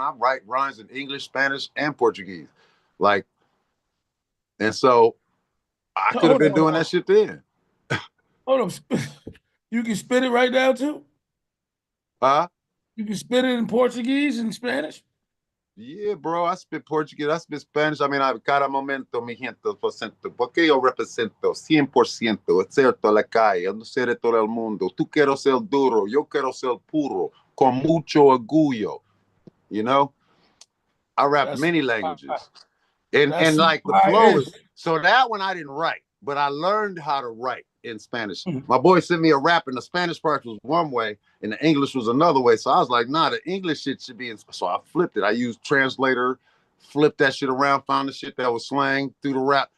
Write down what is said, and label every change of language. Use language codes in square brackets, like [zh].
[en] I write rhymes in English, Spanish, and Portuguese. Like, and so I could have been doing that shit then. Hold on. You can spit it right now too? Huh? You can spit it in Portuguese and Spanish? Yeah, bro, I spit Portuguese, I spit Spanish. [es] I mean, cada momento, mi gente, porque yo represento 100%, es cierto, la calle, no sé de todo el mundo. Tú quiero ser duro, yo quiero ser puro, con mucho orgullo. [en] You know? I rap many languages. And like the flow is, so that one I didn't write, but I learned how to write in Spanish. My boy sent me a rap, and the Spanish part was one way, and the English was another way. So I was like, nah, the English shit should be in. So I flipped it. I used translator, flipped that shit around, found the shit that was slang through the rap.